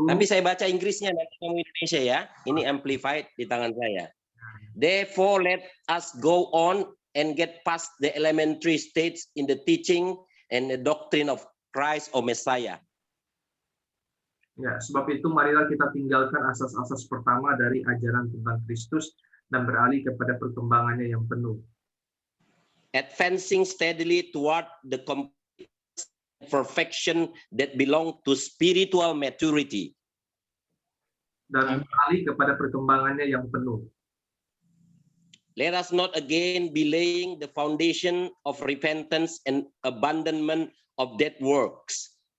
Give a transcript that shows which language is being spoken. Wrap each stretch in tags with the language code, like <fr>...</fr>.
<id>Tapi saya baca Inggrisnya, nanti kamu Indonesia ya. Ini Amplified di tangan saya.</id> <en>Therefore, let us go on and get past the elementary states in the teaching and the doctrine of Christ or Messiah.</en> <id>ya, sebab itu marilah kita tinggalkan asas-asas pertama dari ajaran tentang Kristus dan beralih kepada perkembangannya yang penuh.</id> <en>Advancing steadily toward the perfection that belong to spiritual maturity.</en> <id>Dan beralih kepada perkembangannya yang penuh.</id> <en>Let us not again be laying the foundation of repentance and abandonment of dead works.</en>